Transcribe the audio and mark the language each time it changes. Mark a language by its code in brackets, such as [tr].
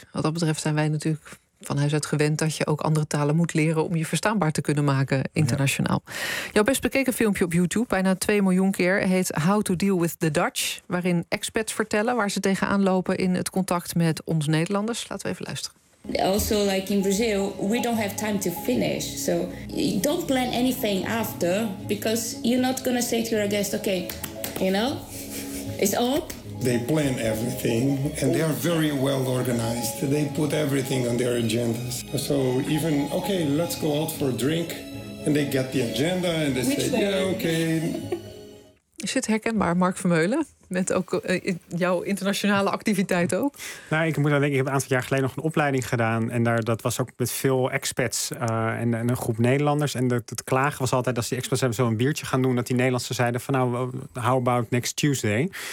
[nl] Ja, wat dat betreft zijn wij natuurlijk van huis uit gewend dat je ook andere talen moet leren om je verstaanbaar te kunnen maken internationaal. Ja. Jouw best bekeken filmpje op YouTube, bijna 2 miljoen keer, heet How to Deal with the Dutch, waarin expats vertellen waar ze tegenaan lopen in het contact met ons Nederlanders. Laten we even luisteren. [en] Also, like in Brazil, we don't have time to finish. So don't plan anything after, because you're not gonna say to your guest, okay, you know, it's all. They plan everything and they are very well organized. They put everything on their agendas. So even, okay, let's go out for a drink. And they get the agenda and they say, yeah, okay. [nl] Is het herkenbaar, Mark Vermeulen? Met ook jouw internationale activiteit ook? Nou, ik moet dan denken, ik heb een aantal jaar geleden nog een opleiding gedaan. En dat was ook met veel expats en een groep Nederlanders. En het klagen was altijd, als die expats hebben zo een biertje gaan doen, dat die Nederlanders zeiden van, nou, [en] how about next Tuesday?